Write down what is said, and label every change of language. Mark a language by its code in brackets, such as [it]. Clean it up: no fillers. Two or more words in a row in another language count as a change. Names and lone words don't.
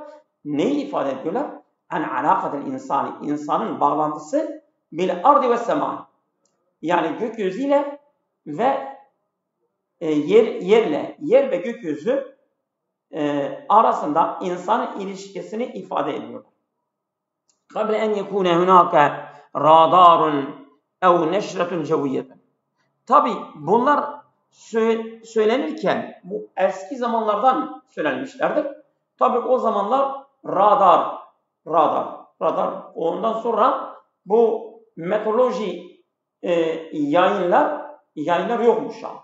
[tr] Neyi ifade ediyorlar? [ar] عن علاقة الإنسان. [tr] İnsanın bağlantısı [ar] بالأرض والسماء. [tr] Yani gökyüzüyle ve yer ve gökyüzü arasında insanın ilişkisini ifade ediyor. [ar] قبل أن يكون هناك رادار أو نشرة جوية. [tr] Tabi bunlar söylenirken bu eski zamanlardan söylenmişlerdir. Tabi o zamanlar radar. Ondan sonra bu meteoroloji yayınlar yokmuş ya.